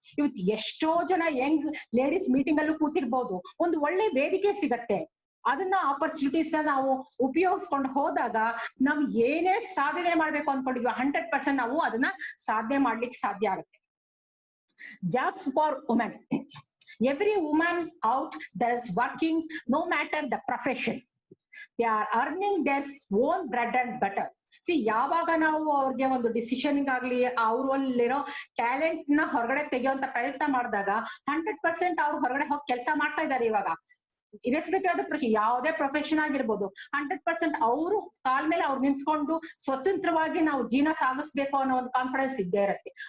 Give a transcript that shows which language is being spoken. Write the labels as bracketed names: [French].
[Kannada] ಇವತ್ತು ಎಷ್ಟೋ ಜನ ಯಂಗ್ ಲೇಡೀಸ್ ಮೀಟಿಂಗ್ ಅಲ್ಲೂ ಕೂತಿರ್ಬೋದು, ಒಂದು ಒಳ್ಳೆ ವೇದಿಕೆ ಸಿಗತ್ತೆ. ಅದನ್ನ ಆಪರ್ಚುನಿಟೀಸ್ ನಾವು ಉಪಯೋಗಿಸ್ಕೊಂಡು ಹೋದಾಗ ನಾವು ಏನೇ ಸಾಧನೆ ಮಾಡ್ಬೇಕು ಅನ್ಕೊಂಡಿದ್ವಿ 100% ನಾವು ಅದನ್ನ ಸಾಧನೆ ಮಾಡ್ಲಿಕ್ಕೆ ಸಾಧ್ಯ ಆಗುತ್ತೆ. [English] Jobs for women. Every woman out there is working, no matter the profession. They are earning their own bread and butter. [Kannada] C ಯಾವಾಗ ನಾವು ಅವ್ರಿಗೆ ಒಂದು ಡಿಸಿಷನ್ ಆಗ್ಲಿ ಅವ್ರಲ್ಲಿರೋ ಟ್ಯಾಲೆಂಟ್ ನ ಹೊರಗಡೆ ತೆಗೆಯುವಂತ ಪ್ರಯತ್ನ ಮಾಡಿದಾಗ 100% ಅವ್ರು ಹೊರಗಡೆ ಹೋಗಿ ಕೆಲಸ ಮಾಡ್ತಾ ಇದ್ದಾರೆ. ಇವಾಗ ಇರೆಸ್ಪೆಕ್ಟಿವ್ ಆದ ಯಾವುದೇ ಪ್ರೊಫೆಷನ್ ಆಗಿರ್ಬೋದು, 100% ಅವರು ಕಾಲ್ ಮೇಲೆ ಅವ್ರು ನಿಂತ್ಕೊಂಡು ಸ್ವತಂತ್ರವಾಗಿ ನಾವು ಜೀವನ ಸಾಗಿಸ್ಬೇಕು ಅನ್ನೋ ಒಂದು ಕಾನ್ಫಿಡೆನ್ಸ್ ಇದ್ದೇ ಇರುತ್ತೆ.